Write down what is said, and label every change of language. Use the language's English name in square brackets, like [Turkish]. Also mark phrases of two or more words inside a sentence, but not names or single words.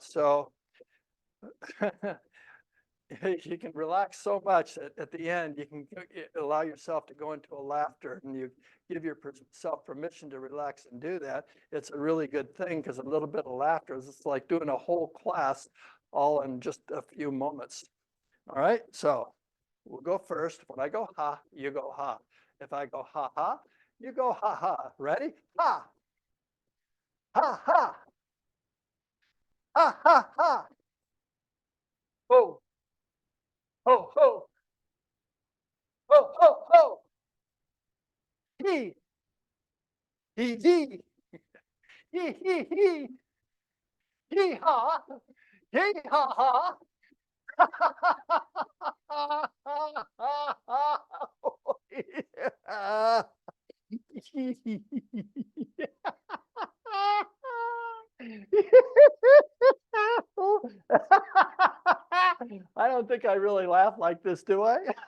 [English] So you can relax so much that at the end, you can allow yourself to go into a laughter and you give yourself permission to relax and do that. It's a really good thing because a little bit of laughter is like doing a whole class all in just a few moments. All right, so we'll go first. When I go ha, you go ha. If I go ha ha, you go ha ha. Ready? Ha. Ha ha. Ha ha ha. Ho. Ho ho. Ho ho ho. He. He he. He he he. He ha. He ha ha. Yeah. I don't think I really laugh like this, do I?